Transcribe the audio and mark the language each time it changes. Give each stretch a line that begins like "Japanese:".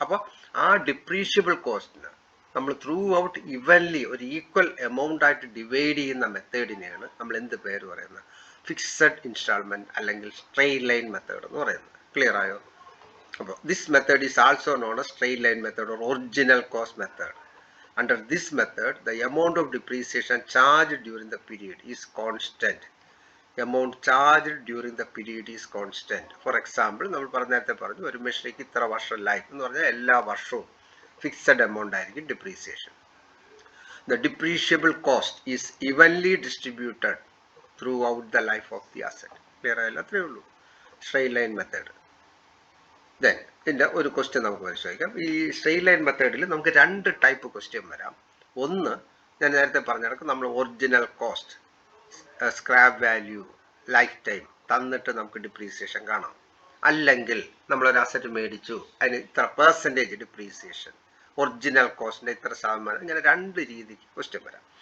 Malayalam: അപ്പോൾ ആ ഡിപ്രീഷ്യബിൾ കോസ്റ്റിന് നമ്മൾ ത്രൂ ഔട്ട് ഇവൻലി ഒരു ഈക്വൽ എമൗണ്ട് ആയിട്ട് ഡിവൈഡ് ചെയ്യുന്ന മെത്തേഡിനെയാണ് നമ്മൾ എന്ത് പേര് പറയുന്നത്? ഫിക്സഡ് ഇൻസ്റ്റാൾമെൻറ്റ് അല്ലെങ്കിൽ സ്ട്രെയിറ്റ് ലൈൻ മെത്തേഡ് എന്ന് പറയുന്നത്. ക്ലിയർ ആയോ?
English: അപ്പോൾ this method is also known as straight line method or original cost method. Under this method, the amount of depreciation charged during the period is constant. Amount charged during the period is constant. For example,
Malayalam: നമ്മൾ നേരത്തെ പറഞ്ഞു ഒരു മെഷീനറിക്ക് ഇത്ര വർഷം life എന്ന് പറഞ്ഞാൽ എല്ലാ വർഷവും ഫിക്സഡ് എമൗണ്ട് ആയിരിക്കും depreciation.
English: The depreciable cost is evenly distributed throughout the life of the asset.
Malayalam: Clear ആയല്ലോ? അത്രയേ ഉള്ളൂ സ്ട്രെയിറ്റ് ലൈൻ മെത്തേഡ്. ദെൻ ഇതിൻ്റെ ഒരു ക്വസ്റ്റ്യൻ നമുക്ക് പരിശോധിക്കാം. ഈ സ്ട്രെയിറ്റ് ലൈൻ മെത്തേഡിൽ നമുക്ക് 2 ടൈപ്പ് ക്വസ്റ്റ്യൻ വരാം. ഒന്ന് ഞാൻ നേരത്തെ പറഞ്ഞ കണക്ക് നമ്മൾ original cost, scrap value, life time തന്നിട്ട് നമുക്ക് ഡിപ്രീസിയേഷൻ കാണാം. അല്ലെങ്കിൽ നമ്മളൊരു അസറ്റ് മേടിച്ചു, അതിന് ഇത്ര പെർസെൻറ്റേജ് ഡിപ്രീസിയേഷൻ, ഒറിജിനൽ കോസ്റ്റിൻ്റെ ഇത്ര ശതമാനം, ഇങ്ങനെ രണ്ട് രീതിക്ക് ക്വസ്റ്റ്യൻ വരാം.